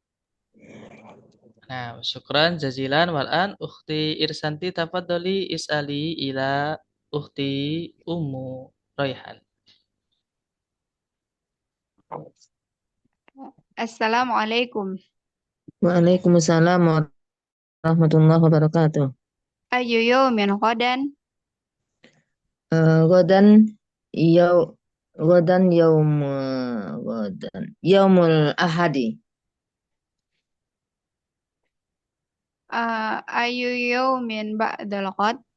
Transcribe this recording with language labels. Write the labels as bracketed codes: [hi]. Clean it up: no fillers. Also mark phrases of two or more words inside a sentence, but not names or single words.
[ar] Nah, شكرا جزيلا والآن أختي Irsanti تفضلي اسألي إلى أختي Ummu Raihan. السلام عليكم. وعليكم السلام ورحمة الله وبركاته. أي يوم غدا? غدا يوم الأحد. أي يوم بعد الغد?